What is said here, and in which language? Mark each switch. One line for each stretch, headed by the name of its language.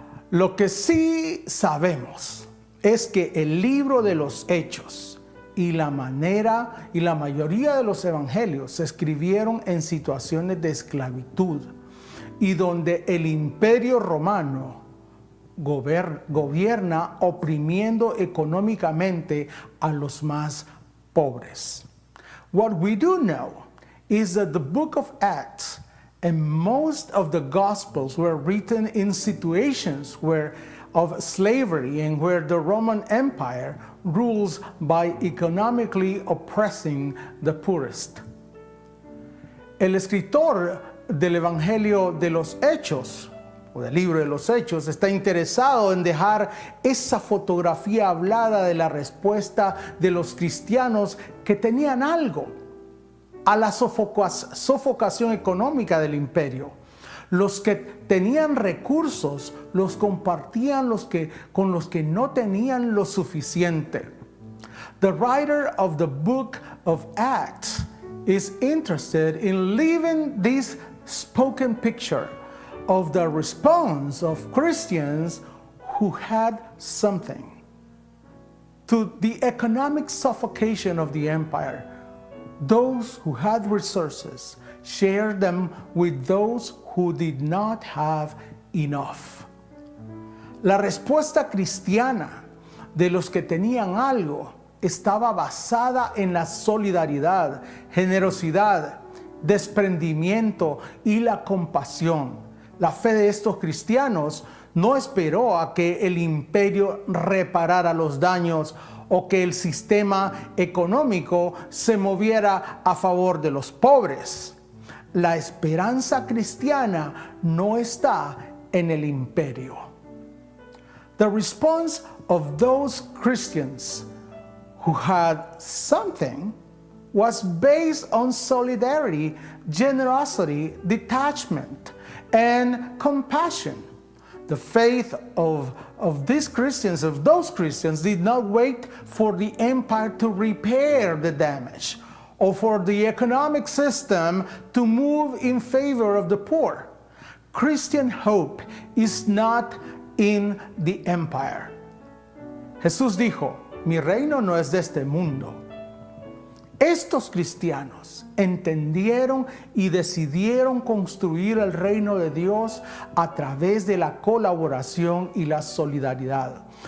Spanish: Lo que sí sabemos es que el libro de los Hechos y la mayoría de los evangelios se escribieron en situaciones de esclavitud y donde el imperio romano gobierna oprimiendo económicamente a los más pobres.
English: What we do know is that the book of Acts and most of the Gospels were written in situations of slavery and where the Roman Empire rules by economically oppressing the poorest.
Spanish: El escritor del Evangelio de los Hechos, o del libro de los Hechos, está interesado en dejar esa fotografía hablada de la respuesta de los cristianos que tenían algo a la sofocación económica del imperio. Los que tenían recursos los compartían con los que no tenían lo suficiente.
English: The writer of the book of Acts is interested in leaving this spoken picture of the response of Christians who had something to the economic suffocation of the empire. Those who had resources shared them with those who did not have enough.
Spanish: La respuesta cristiana de los que tenían algo estaba basada en la solidaridad, generosidad, desprendimiento y la compasión. La fe de estos cristianos no esperó a que el imperio reparara los daños o que el sistema económico se moviera a favor de los pobres. La esperanza cristiana no está en el imperio.
English: The response of those Christians who had something was based on solidarity, generosity, detachment, and compassion. The faith of those Christians did not wait for the empire to repair the damage or for the economic system to move in favor of the poor. Christian hope is not in the empire.
Spanish: Jesús dijo, mi reino no es de este mundo. Estos cristianos entendieron y decidieron construir el reino de Dios a través de la colaboración y la solidaridad.